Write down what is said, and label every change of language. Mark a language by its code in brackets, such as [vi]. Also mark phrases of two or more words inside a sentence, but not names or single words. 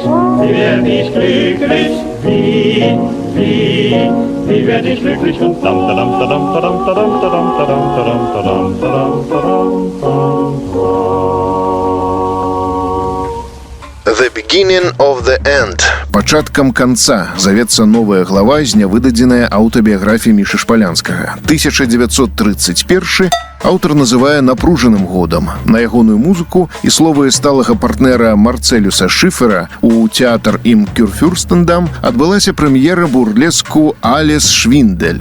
[de] Wie werde ich glücklich? Wie werde ich glücklich? Und dam dam dam dam dam dam dam dam dam dam dam. [en] The beginning of the end. [be] Пачаткам канца завецца новая глава з нявыдадзенай аўтабіяграфіі Мішы Шпалянскага. 1931 аўтар называе напружаным годам. На ягоную музыку і словы сталага партнера Марцелюса Шифера у тэатр ім Кюрфюрстендам адбылася прэм'ера бурлеску «Алес Швіндель».